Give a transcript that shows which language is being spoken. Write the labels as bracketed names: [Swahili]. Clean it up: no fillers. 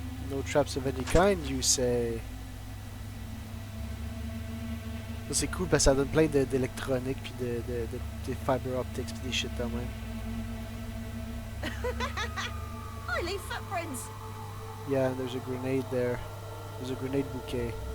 [English] No traps of any kind, you say. [French] Ça c'est cool parce que ça donne plein d'électronique puis de [English] fiber optics [French] puis des shit de même. [English] I leave footprints. Yeah, and there's a grenade there. There's a grenade bouquet.